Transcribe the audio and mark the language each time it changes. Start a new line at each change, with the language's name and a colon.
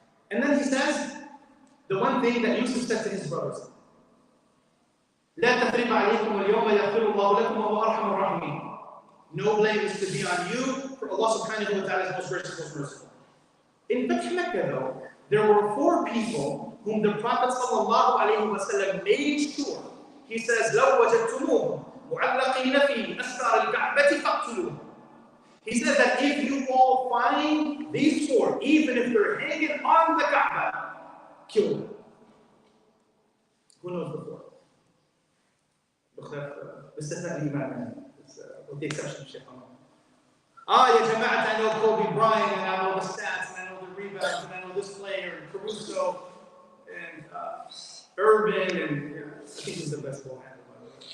English: And then he says, the one thing that Youssef said to his brothers,
Arabic: لا تثريب عليكم اليوم يغفر الله لكم وهو أرحم الراحمين.
English: No blame is to be on you, for Allah subhanahu wa ta'ala is most gracious, most merciful. In Fath Mecca though, there were 4 people whom the Prophet sallallahu alayhi wa sallam made sure. He says,
Arabic: لو وجدتموهم معلقين في أستار الكعبة فاقتلوهم.
English: He said that if you all find these 4, even if they're hanging on the Kaaba, kill them. Who knows the 4?
Arabic: باستثناء الإمام,
English: with the exception of Shaikh. Ya Jama'at, I know Kobe Bryant, and I know the stats, and I know the rebounds, and I know this player, and Caruso, and Irvin, and I think he's the best ball handler, by the way.